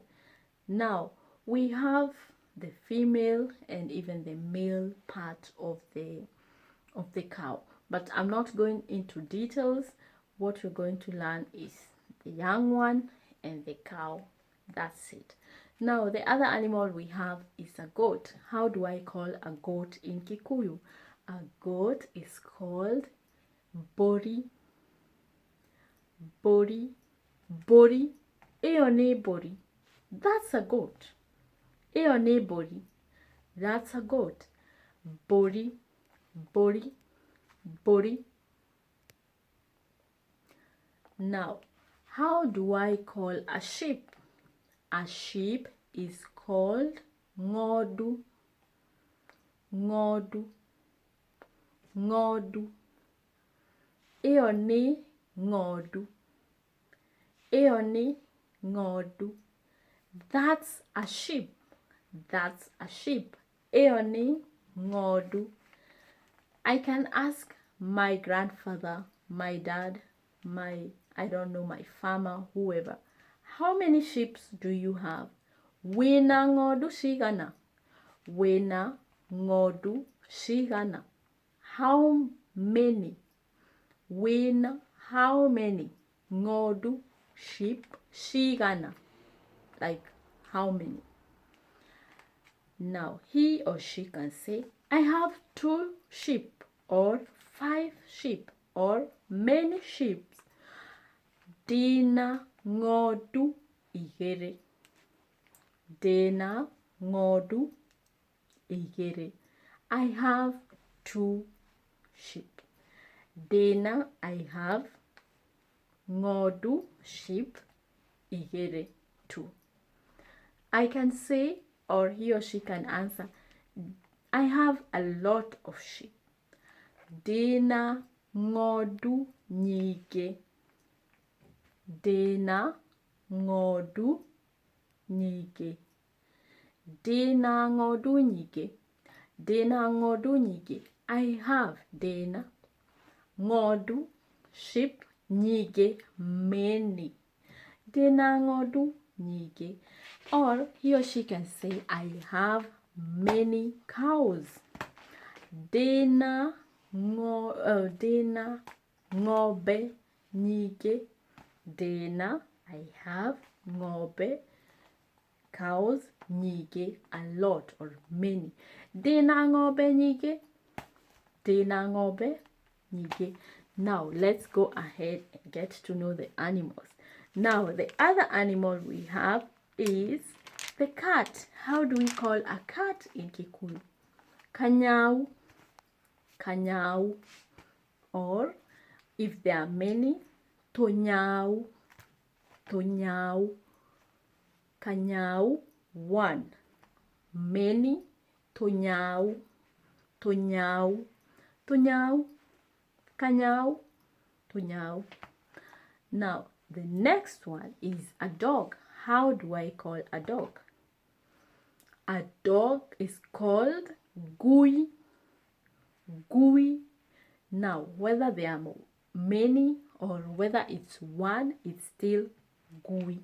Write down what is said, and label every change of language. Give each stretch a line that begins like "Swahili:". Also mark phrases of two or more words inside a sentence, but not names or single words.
English: Now, we have the female and even the male part of the cow, but I'm not going into details. What we're going to learn is the young one and the cow. That's it. Now the other animal we have is a goat. How do I call a goat in Kikuyu? A goat is called bori.
Kikuyu: Bori. Bori. Eone bori.
English: That's a goat.
Kikuyu: Eone bori.
English: That's a goat.
Kikuyu: Bori. Bori. Bori.
English: Now, How do I call a sheep? A sheep is called ngodu.
Kikuyu: Ngodu. Ngodu. Ĩyo nĩ ng'ondu. Ĩyo nĩ ng'ondu.
English: That's a sheep. That's a sheep.
Kikuyu: Ĩyo nĩ ng'ondu.
English: I can ask my grandfather, my dad, I don't know, my farmer, whoever. How many sheep do you have?
Kikuyu: Wĩna ng'ondu cigana? Wĩna ng'ondu cigana?
English: How many? Wĩna how many?
Kikuyu: Ng'ondu, sheep, cigana.
English: Like how many? Now he or she can say, I have 2 sheep or 5 sheep or many sheep.
Kikuyu: Ndĩna ng'ondu igĩrĩ. Ndĩna ng'ondu igĩrĩ.
English: I have 2 sheep.
Kikuyu: Ndĩna,
English: I have
Kikuyu: ng'ondu, sheep igĩrĩ, 2.
English: I can say, or he or she can answer, I have a lot of sheep.
Kikuyu: Ndĩna ng'ondu nyingĩ. Ndĩna ng'ondu nyingĩ. Ndĩna ng'ondu nyingĩ. Ndĩna ng'ondu nyingĩ.
English: I have,
Kikuyu: ndĩna ng'ondu, sheep nyingĩ, many. Ndĩna ng'ondu nyingĩ.
English: Or he or she can say, I have many cows.
Kikuyu: Ndĩna ng'ombe nyingĩ. Ndĩna,
English: I have ng'ombe, cows nyingĩ, a lot or many.
Kikuyu: Ndĩna ng'ombe nyingĩ. Ndĩna ng'ombe nyingĩ.
English: Now let's go ahead and get to know the animals. Now the other animal we have is the cat. How do we call a cat in Kikuyu?
Kikuyu: Kanyau. Kanyau.
English: Or if there are many,
Kikuyu: tonyau. Tonyau. Kanyau, 1. Many, tonyau. Tonyau. Tonyau. Kanyau. Tonyau.
English: Now, the next one is a dog. How do I call a dog? A dog is called Gui.
Kikuyu: Gui.
English: Now, whether there are many or whether it's 1, it's still Gui.